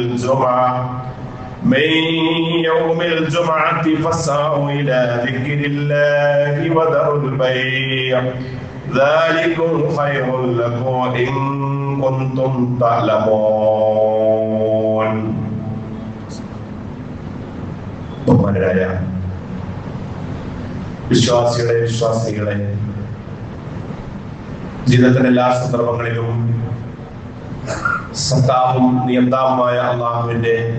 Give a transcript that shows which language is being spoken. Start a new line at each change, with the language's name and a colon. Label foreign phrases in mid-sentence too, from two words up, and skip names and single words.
Arabic: الجمعة فاسعوا إلى ذكر الله وذروا البيع ذلكم خير لكم إن كنتم تعلمون.
Malayalam: ബഹുമാനരായ വിശ്വാസികളെ ജീവിതത്തിന്റെ എല്ലാ സന്ദർഭങ്ങളിലും സത്താവും നിയന്താവുമായ അല്ലാഹുവിന്റെ